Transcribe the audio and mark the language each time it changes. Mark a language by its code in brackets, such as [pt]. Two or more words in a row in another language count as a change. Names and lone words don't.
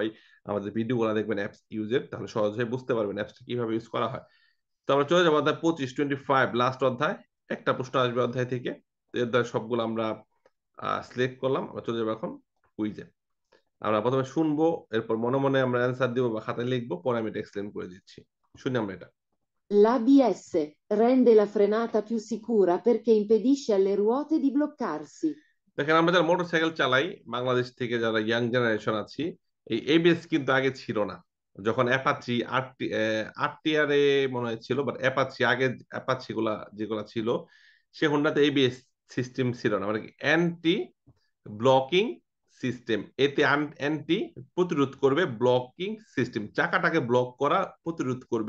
[bn] আমাদের ভিডিও গুলা দেখবেন অ্যাপস ইউজের, তাহলে সহজে বুঝতে পারবেন অ্যাপসটা কিভাবে ইউজ করা হয়। তো আমরা চলে যাবো অধ্যায় 25, 25 লাস্ট অধ্যায়। একটা প্রশ্ন আসবে অধ্যায় থেকে। তো এর দ্বারা সবগুলো আমরা সিলেক্ট করলাম। আমরা চলে যাবো এখন কুইজে। আমরা প্রথমে শুনবো, এরপর মনে মনে আমরা অ্যান্সার দিব বা খাতায় লিখবো, পরে আমি এটা এক্সপ্লেন করে দিচ্ছি। শুনি আমরা এটা। [it] L'ABS rende la frenata più sicura perché impedisce alle ruote di bloccarsi. [bn] দেখেন, আমরা যারা মোটরসাইকেল চালাই, বাংলাদেশ থেকে যারা [en] young generation [bn] আছি, এই এবিএস কিন্তু আগে ছিল না। যখন অ্যাপাচি আরটিআরে মনে হয় ছিল, বাট অ্যাপাচি আগে, অ্যাপাচি গুলা যেগুলা ছিল, সে হোন্ডাতে এবিএস সিস্টেম ছিল না। মানে [en] anti blocking system, [bn] এতে অ্যান্টি প্রতিরোধ করবে, [en] blocking system [bn] চাকাটাকে ব্লক করা প্রতিরোধ করবে।